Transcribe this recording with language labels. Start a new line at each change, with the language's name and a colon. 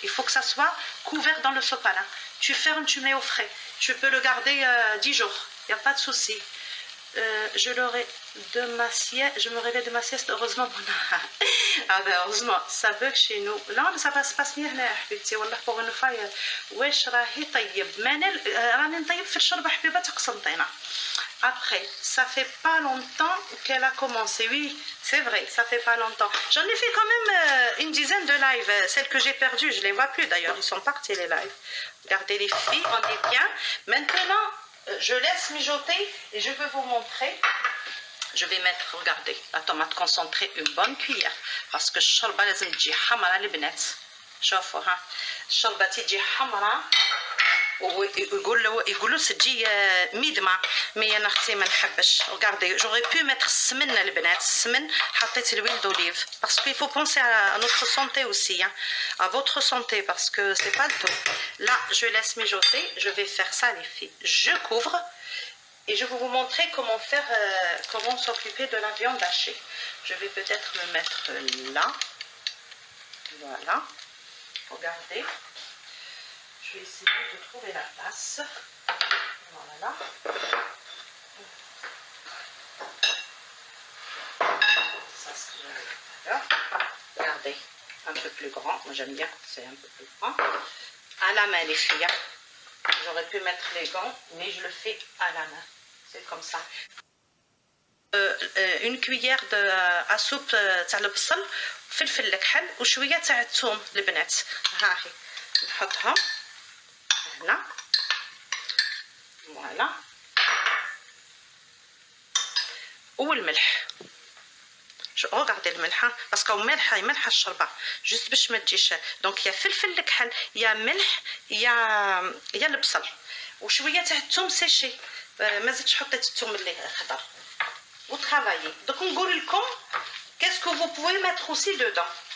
French: Il faut que ça soit couvert dans le sopalin. Tu fermes, tu mets au frais. Tu peux le garder 10 jours, il n'y a pas de souci. Je me réveille de ma sieste, heureusement. Ah ben heureusement, ça bug chez nous. Non, mais ça passe bien
Arabic: هنا حبيبتي والله
French: pour une fois.
Arabic: واش راهي طيب منال راني نطيب في الشوربه حبيبات قسنطينه.
French: Après, ça fait pas longtemps qu'elle a commencé. Oui, c'est vrai, ça fait pas longtemps. J'en ai fait quand même une dizaine de lives. Celles que j'ai perdues, je les vois plus d'ailleurs. Ils sont partis les lives. Regardez les filles, on est bien. Maintenant, je laisse mijoter et je vais vous montrer. Je vais mettre, regardez, la tomate concentrée, une bonne cuillère. Parce que
Arabic: الشوربة لازم تجي حمرا البنات. شوفوا ها. الشوربة تجي حمرا. ويقولوا تجي ميدمة. مي انا اختي ما نحبش.
French: Regardez, j'aurais pu mettre
Arabic: السمن البنات. السمن حطيت
French: l'huile d'olive. Parce qu'il faut penser à notre santé aussi. Hein. À votre santé. Parce que c'est pas le tout. Là, je laisse mijoter. Je vais faire ça les filles. Je couvre. Et je vais vous montrer comment s'occuper de la viande hachée. Je vais peut-être me mettre là. Voilà. Regardez. Je vais essayer de trouver la place. Voilà. Ça, c'est ce que j'avais tout à l'heure. Regardez. Un peu plus grand. Moi, j'aime bien quand c'est un peu plus grand. À la main, les filles. J'aurais pu mettre les gants, mais je le fais à la main. C'est comme ça. Une cuillère à soupe
Arabic: تاع البصل فلفل الكحل وشويه تاع الثوم البنات. ها هي نحطها هنا. فوالا. والملح.
French: regardez
Arabic: الملحه باسكو ملحه الشوربه جوست باش ما تجيش. دونك يا فلفل الكحل يا ملح يا البصل وشويه تاع الثوم سيشي. ما زدتش حطيت الثوم اللي خضر وترافايي. دونك نقول لكم
French: qu'est-ce que vous pouvez mettre aussi dedans.